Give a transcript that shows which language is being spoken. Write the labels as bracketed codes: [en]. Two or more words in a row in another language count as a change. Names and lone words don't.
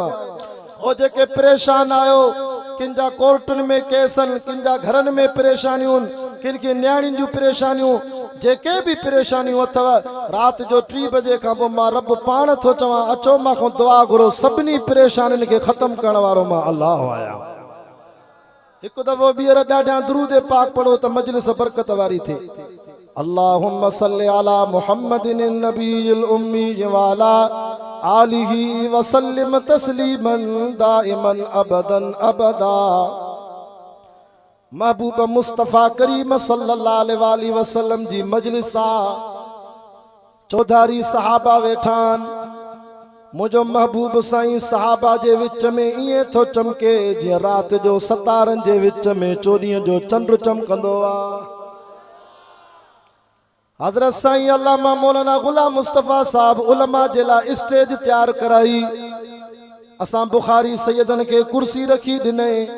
[sd] ओ जेके परेशान आहियो, किन जा कोर्टुनि में केसनि, किन जा घरनि में परेशानियूं, किन खे न्याणियुनि जूं परेशानियूं, जेके भी परेशानियूं अथव, राति जो 3 बजे खां पोइ मां रब पाण थो चवां अचो मां दुआ घुरो, सभिनी परेशानियुनि खे ख़त्म करण वारो मां अल्लाह आहियां। हिकु दफ़ो ॿीहर ॾाढा दुरूद पाक पढ़ो त मजलिस बरकत वारी थिए। [ar] اللهم صل على محمد النبي الأمي وعلى آله وسلم تسليما دائما أبدا أبدا. [sd] महबूब मुस्तफ़ा करीम [ar] صلى الله عليه وسلم [sd] जी मजलिस आहे, चौधारी सहाबा वेठान, मुझो महबूब साईं सहाबा जे विच में ईअं थो चमके जीअं राति जो सतारनि जे विच में चोॾींहं जो चंड चमकंदो आहे। हज़रत साईं अल्लामा मौलाना गुलाम मुस्तफ़ा साहब उलमा जे लाइ स्टेज तैयार कराई, असां बुखारी सैयदन खे कुर्सी रखी ॾिनई।